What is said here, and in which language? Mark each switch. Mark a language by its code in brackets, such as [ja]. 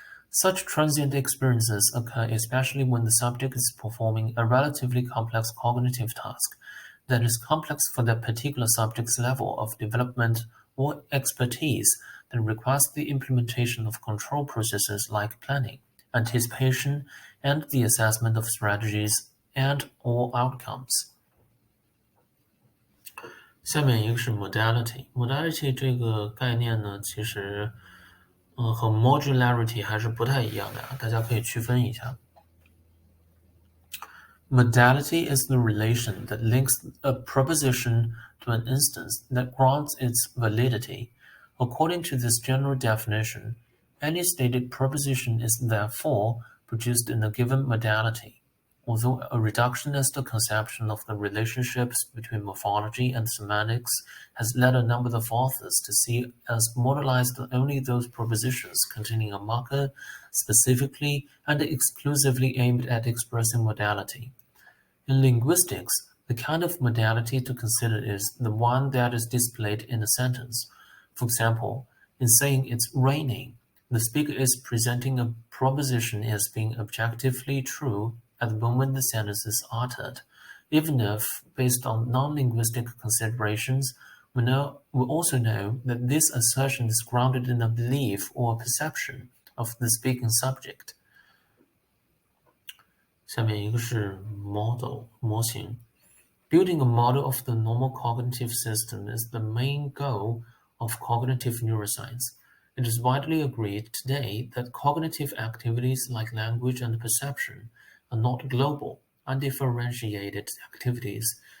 [en] Such transient experiences occur especially when the subject is performing a relatively complex cognitive task that is complex for that particular subject's level of development or expertise that requires the implementation of control processes like planning, anticipation, and the assessment of strategies and/or outcomes. [zh] 下面一个是 modality。modality 这个概念呢，其实和 modularity 还是不太一样的，大家可以区分一下。 [en] Modality is the relation that links a proposition to an instance that grants its validity. According to this general definition, any stated proposition is therefore produced in a given modality. Although a reductionist conception of the relationships between morphology and semantics has led a number of authors to see as modalized only those propositions containing a marker specifically and exclusively aimed at expressing modality. In linguistics, the kind of modality to consider is the one that is displayed in a sentence. For example, in saying it's raining, the speaker is presenting a proposition as being objectively true at the moment the sentence is uttered, even if, based on non-linguistic considerations, we also know that this assertion is grounded in a belief or a perception of the speaking subject. [zh] 下面一个是 model 模型。 [en] Building a model of the normal cognitive system is the main goal of cognitive neuroscience. It is widely agreed today that cognitive activities like language and perception are not global, undifferentiated activities,